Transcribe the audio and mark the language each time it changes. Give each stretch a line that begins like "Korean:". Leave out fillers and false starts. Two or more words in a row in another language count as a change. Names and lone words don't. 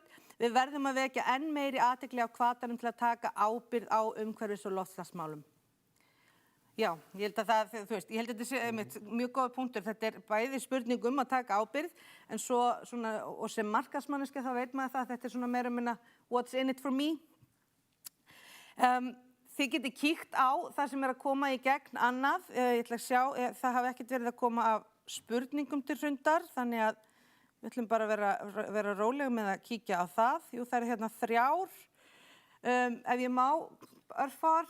Icelandic: Við verðum að vekja enn meiri athygli á hvatanum til að taka ábyrgð á umhverfis- og loftslagsmálum. Já, ég held að ég held að þetta sé mjög góð punktur. Þetta er bæði spurning að taka ábyrgð, en svo og sem markaðsmanneska þá veit maður það að þetta er meira minna
English: what's in it for me.
Icelandic: Þið getið kíkt á það sem er að koma í gegn annað. Ég ætla að sjá, það hafi ekkert verið að koma af spurningum til Hrundar, þannig að við ætlum bara að vera róleg með að kíkja á það. Jú, það eru hérna 3. Ef ég má, örfár.